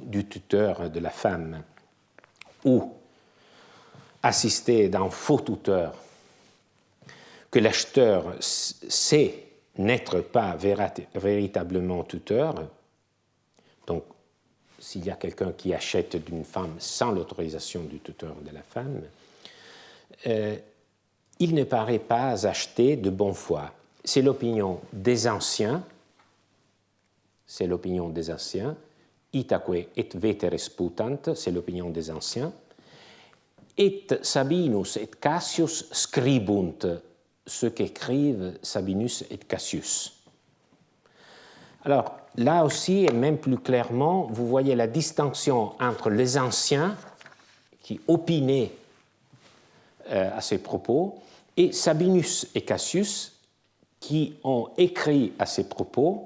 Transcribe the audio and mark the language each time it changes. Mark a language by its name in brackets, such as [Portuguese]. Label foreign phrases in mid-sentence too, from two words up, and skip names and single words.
[French] du tuteur de la femme ou assisté d'un faux tuteur que l'acheteur sait n'être pas véritablement tuteur, donc s'il y a quelqu'un qui achète d'une femme sans l'autorisation du tuteur de la femme, il ne paraît pas acheter de bonne foi. C'est l'opinion des anciens, [Latin] itaque et veteres putant, [French] c'est l'opinion des anciens, [Latin] et Sabinus et Cassius scribunt, [French] ceux qu'écrivent Sabinus et Cassius. Alors, là aussi, et même plus clairement, vous voyez la distinction entre les anciens qui opinaient à ces propos et Sabinus et Cassius qui ont écrit à ces propos.